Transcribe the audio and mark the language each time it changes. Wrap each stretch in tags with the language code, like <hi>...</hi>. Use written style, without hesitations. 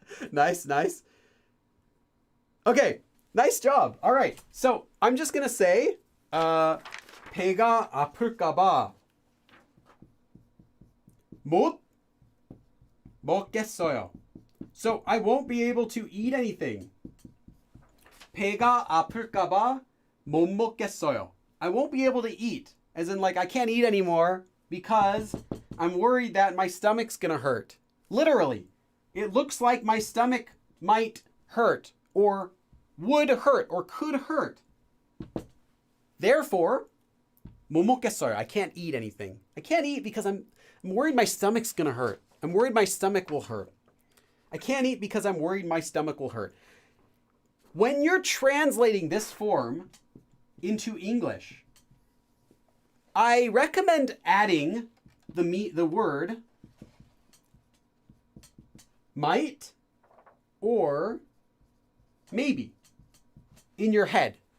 <en>Nice. Okay, nice job. All right, so I'm just going to say</en> <ko>배가 아플까봐 못 먹겠어요.</ko> <en>So I won't be able to eat anything.</en> <ko>배가 아플까봐 못 먹겠어요.</ko> <en>I won't be able to eat. As in, like, I can't eat anymore because I'm worried that my stomach's going to hurt. Literally, it looks like my stomach might hurt or would hurt or could hurt. Therefore,</en> <ko>못 먹겠어요.</ko> <en>I can't eat anything. I can't eat because I'm worried my stomach's going to hurt. I'm worried my stomach will hurt. I can't eat because I'm worried my stomach will hurt. When you're translating this form into English, I recommend adding the word might or maybe in your head.</en>